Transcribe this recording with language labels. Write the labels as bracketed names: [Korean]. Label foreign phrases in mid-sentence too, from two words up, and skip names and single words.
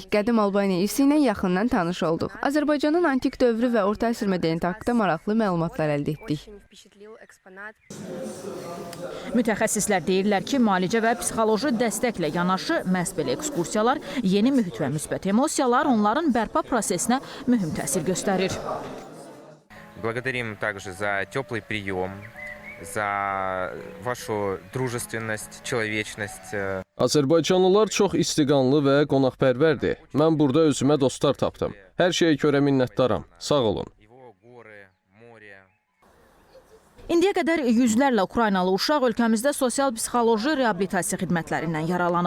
[Azerbaijani] Qədim Albaniya irsi ilə yaxından tanış olduq. Azərbaycanın antik dövrü və orta əsr mədəniyyəti haqqında maraqlı məlumatlar əldə etdik. Mütəxəssislər deyirlər ki, müalicə və psixoloji dəstəklə yanaşı məhz belə ekskursiyalar, yeni mühit və müsbət emosiyalar onların bərpa prosesinə mühüm təsir göstərir. [Russian] Благодарим также за теплый прием, за вашу дружественность, человечность. [Azerbaijani] Azərbaycanlılar çox istiqanlı və qonaqpərvərdir. Mən burada özümə dostlar tapdım. Hər şeyə görə minnətdaram. Sağ olun. İndiyə qədər yüzlərlə Ukraynalı uşaq ölkəmizdə sosial-psixoloji reabilitasiya xidmətlərindən yaralanıb.